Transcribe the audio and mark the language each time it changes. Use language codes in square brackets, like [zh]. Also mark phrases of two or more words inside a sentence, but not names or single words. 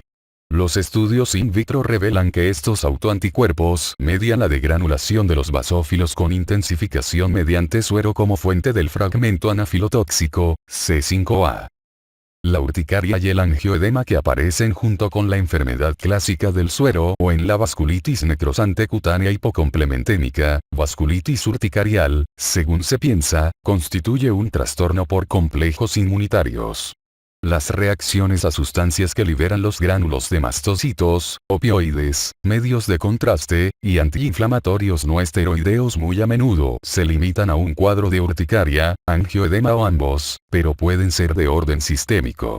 [es] Los estudios [la] in vitro [es] revelan que estos autoanticuerpos median la degranulación de los basófilos con intensificación mediante suero como fuente del fragmento anafilotóxico, C5A. La urticaria y el angioedema que aparecen junto con la enfermedad clásica del suero o en la vasculitis necrosante cutánea hipocomplementémica, vasculitis urticarial, según se piensa, constituye un trastorno por complejos inmunitarios. Las reacciones a sustancias que liberan los gránulos de mastocitos, opioides, medios de contraste, y antiinflamatorios no esteroideos muy a menudo se limitan a un cuadro de urticaria, angioedema o ambos, pero pueden ser de orden sistémico.